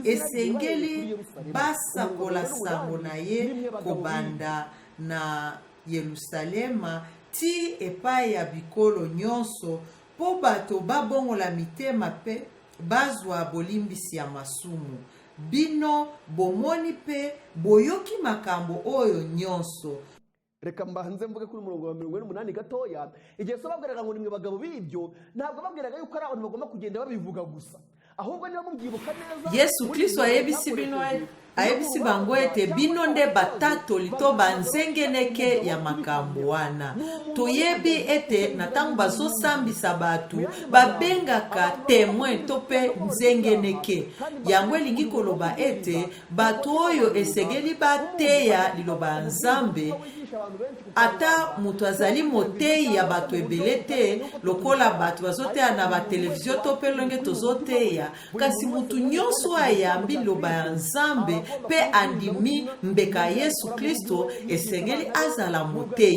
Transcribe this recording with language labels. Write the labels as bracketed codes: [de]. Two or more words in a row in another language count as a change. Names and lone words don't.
[ln] Esengeli basakola sango na ye kobanda na Yerusalema ti epai ya bikolo nyonso po bato babongola mitema pe bazwa bolimbisi ya masumu. Bino bomoni pe boyoki makambo oyo nyonso. [rw] Reka mbanze mvuge kuri murongo wa 48 gatoya, igihe so babwiraga ngo nimwe bagabo bibyo, ntabwo babwiraga yuko ari abantu bagomba kugenda babivuga gusa, ahubwo niba mubyibuka neza [ln] Yesu Kristo ayebisi bino ayebisi bango ete bino nde batatoli to banzengeneke ya makambo wana. Toyebi ete na ntango bazosambisa batu babengaka témoin to pe nzengeneke. Yango elingi koloba ete batu oyo esengeli bateya liloba Nzambe ata mutu azali motei ya bato ebele te, lokola bato bazoteya na batelevizio to pe longe tozoteya, kasi mutu nyonso ayambi liloba ya Nzambe pe andimi mbeka Yesu Kristo esengeli azala motei.